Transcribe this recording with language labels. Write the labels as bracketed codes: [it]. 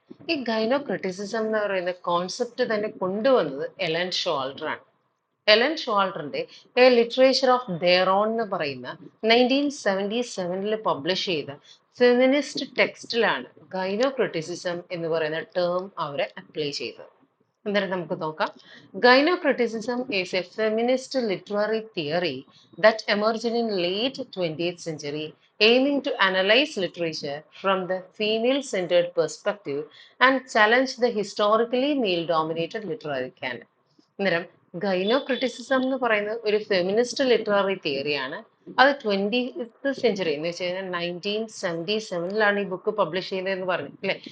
[ml] ഈ ഗൈനോ ക്രിറ്റിസിസം എന്ന് പറയുന്ന കോൺസെപ്റ്റ് തന്നെ കൊണ്ടുവന്നത് എലൻ ഷോൾഡർ ആണ്. Ellen ഷോൾഡറിന്റെ A literature of their own എന്ന് പറയുന്ന 1977 പബ്ലിഷ് ചെയ്ത ഫെമിനിസ്റ്റ് ടെക്സ്റ്റിലാണ് ഗൈനോ ക്രിറ്റിസിസം എന്ന് പറയുന്ന ടേം അവരെ അപ്ലൈ ചെയ്തത്. അന്നേരം നമുക്ക് നോക്കാം. [en] Gynocriticism is a feminist literary theory that emerged in late 20th century, aiming to analyze literature from the female-centered perspective and challenge the historically male-dominated literary canon. [ml] അന്നേരം ഗൈനോ criticism എന്ന് പറയുന്നത് ഒരു ഫെമിനിസ്റ്റ് ലിറ്റററി തിയറിയാണ്. അത് 20th century എന്ന് വെച്ച് കഴിഞ്ഞാൽ 1977 ഈ book publish ചെയ്തതെന്ന് പറഞ്ഞു അല്ലെ.